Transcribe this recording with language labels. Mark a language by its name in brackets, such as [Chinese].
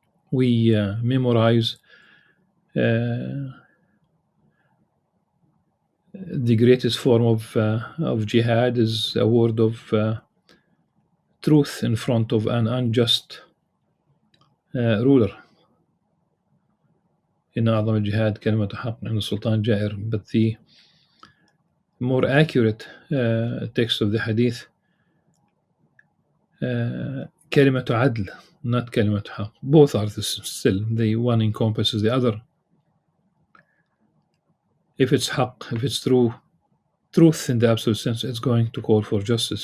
[English] We memorize the greatest form of jihad is a word of truth in front of an unjust ruler. [Arabic] إن أعظم الجهاد كلمة حق عند السلطان جائر. [English] But the more accurate text of the hadith, [Arabic] كلمة عدل, [English] not [Arabic] كلمة حق. [English] Both are still, the one encompasses the other. If it's haq, if it's truth in the absolute sense, it's going to call for justice.